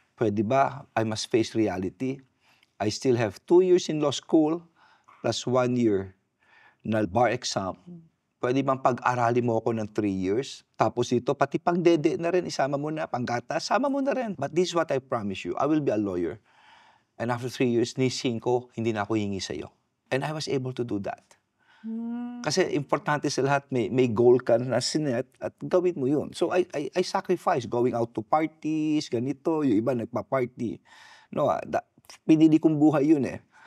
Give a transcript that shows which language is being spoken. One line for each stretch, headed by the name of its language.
Filipino: Pwede ba,
English: I must face reality. I still have 2 years in law school, plus 1 year na bar exam.
Filipino: Pwede bang pag-arali mo ako ng 3 years? Tapos ito, pati pang-dede na rin, isama mo na, panggata, sama mo na rin.
English: But this is what I promise you, I will be a lawyer. And after 3 years,
Filipino: nising ko, hindi na ako hingi sa'yo.
English: And I was able to do that.
Filipino: Kasi importante sa lahat, may goal ka na sinet at gawin mo yun.
English: So I sacrifice going out to parties,
Filipino: ganito, yung iba nagpa-party. No, pinili kong buhay yun eh.